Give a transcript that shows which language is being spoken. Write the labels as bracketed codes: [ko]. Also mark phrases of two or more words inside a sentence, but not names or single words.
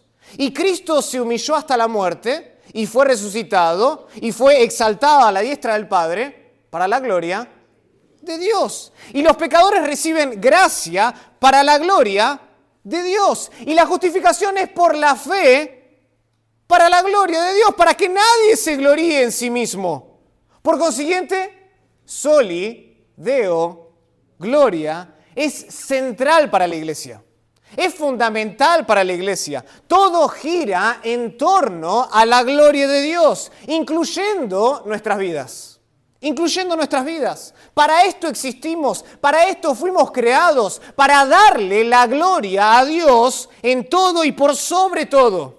[es] Y Cristo se humilló hasta la muerte y fue resucitado y fue exaltado a la diestra del Padre para la gloria de Dios. Y los pecadores reciben gracia para la gloria de Dios. Y la justificación es por la fe para la gloria de Dios, para que nadie se gloríe en sí mismo. Por consiguiente, [la] soli deo gloria [es] es central para la iglesia. Es fundamental para la iglesia. Todo gira en torno a la gloria de Dios, incluyendo nuestras vidas. Incluyendo nuestras vidas. Para esto existimos, para esto fuimos creados, para darle la gloria a Dios en todo y por sobre todo.